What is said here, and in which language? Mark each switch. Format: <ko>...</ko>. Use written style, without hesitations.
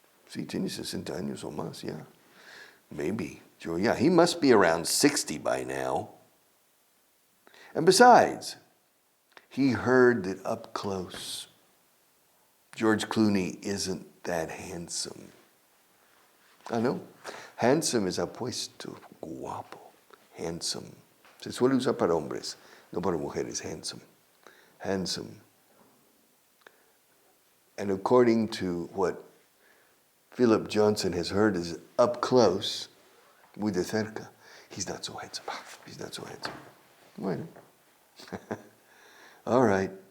<es>Sí, tiene 60 años o más,</es> <en>yeah. Maybe. Yeah, he must be around 60 by now. And besides, he heard that up close, George Clooney isn't that handsome. I know.</en> <es>Handsome es apuesto, guapo, handsome. Se suele usar para hombres, no para mujeres, handsome.</es> <en>Handsome. And according to what Philip Johnson has heard is up close,</en> <es>muy de cerca.</es> <en>He's not so handsome. He's not so handsome.</en> <es>Bueno.</es> <en>All right.</en>